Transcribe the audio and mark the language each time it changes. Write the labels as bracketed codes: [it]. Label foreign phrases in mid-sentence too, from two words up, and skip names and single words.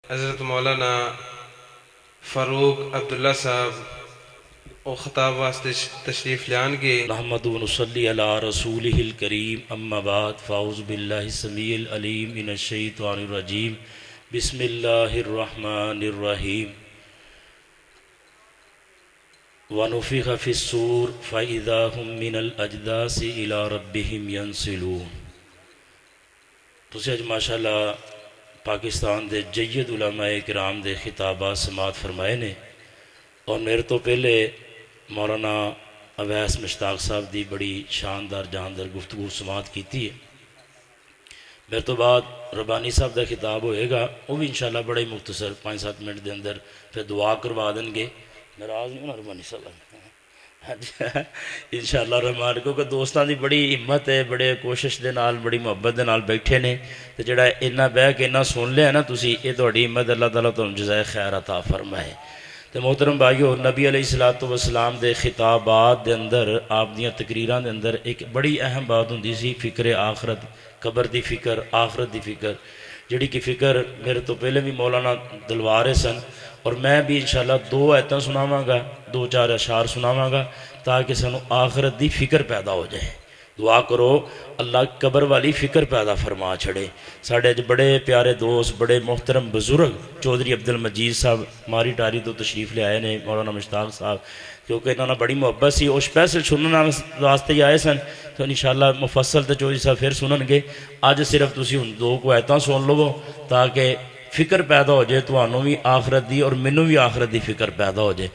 [pa] حضرت مولانا فاروق عبداللہ صاحب او خطاب واسطے تشریف لیان گے۔ [ar] نحمد و نصلی علی رسولہ الکریم، اما بعد، فاعوذ باللہ السمیع العلیم من الشیطان الرجیم، بسم اللہ الرحمن الرحیم۔ وَنُفِخَ فِي الصُّورِ فَإِذَا هُم مِّنَ الْأَجْدَاثِ إِلَىٰ رَبِّهِمْ يَنسِلُونَ۔ [pa] تسی اج ماشاءاللہ پاکستان دے جید علماء کرام دے خطابات سماعت فرمائے نے، اور میرے تو پہلے مولانا اویس مشتاق صاحب دی بڑی شاندار جاندار گفتگو سماعت کیتی ہے۔ میرے تو بعد ربانی صاحب دا خطاب ہوئے گا، وہ بھی انشاءاللہ بڑے مختصر 5-7 منٹ دے اندر پھر دعا کروا دیں گے۔ ناراض نہیں ہونا ربانی صاحب انشاءاللہ رحمان کو کہ دوستان دی بڑی ہمت ہے، بڑے کوشش دے نال بڑی محبت دے نال بیٹھے نے، تو جڑا اینا بہ کے اینا سن لیا نا تسی، یہ تہاڈی ہمت [ur] اللہ تعالیٰ تمہیں جزائے خیر عطا فرمائے۔ [pa] تو محترم بھائیو، نبی علیہ السلام دے خطابات دے اندر، آپ دیاں تقریراں دے اندر ایک بڑی اہم بات ہوندی سی، فکر آخرت، قبر دی فکر، آخرت دی فکر، جڑی کی فکر میرے تو پہلے بھی مولانا دلوارے سن، اور میں بھی انشاءاللہ 2 آیتاں سناواں گا، 2-4 اشعار سناواں گا، تاکہ سانو آخرت دی فکر پیدا ہو جائے۔ دعا کرو اللہ قبر والی فکر پیدا فرما چھڑے۔ ساڑھے اج بڑے پیارے دوست، بڑے محترم بزرگ چودھری عبدالمجید صاحب ماری ٹاری تو تشریف لے آئے نے، مولانا مشتاق صاحب، کیونکہ انہوں نے بڑی محبت سی، وہ اسپیشل سننا واسطے ہی آئے سن، تو انشاءاللہ مفصل تو چودھری صاحب پھر سنن گے۔ اج صرف تسی ہن 2 کو آیتاں سن لو تاکہ فکر پیدا ہو جائے، تو انہوں بھی آخرت دی اور منوں بھی آخرت دی فکر پیدا ہو جائے۔